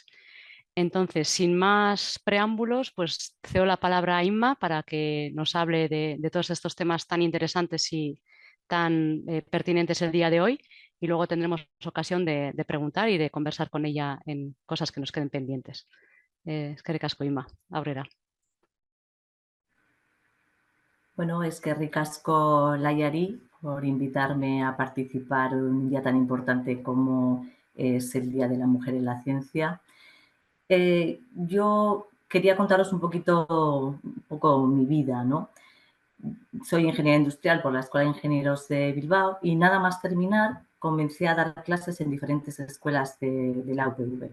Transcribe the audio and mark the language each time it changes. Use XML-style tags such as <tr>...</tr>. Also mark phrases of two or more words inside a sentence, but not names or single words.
<es>Entonces, sin más preámbulos, pues cedo la palabra a Inma para que nos hable de todos estos temas tan interesantes y tan pertinentes el día de hoy. Y luego tendremos ocasión de preguntar y de conversar con ella en cosas que nos queden pendientes.</es> <eu>Eskerrik asko, Inma. Aurrera.</eu> <es>Bueno,</es> <eu>eskerrik asko Laiari</eu> <es>por invitarme a participar en un día tan importante como es el Día de la Mujer en la Ciencia. Yo quería contaros un poco mi vida, ¿no? Soy ingeniera industrial por la Escuela de Ingenieros de Bilbao y nada más terminar comencé a dar clases en diferentes escuelas de la UPV.</es>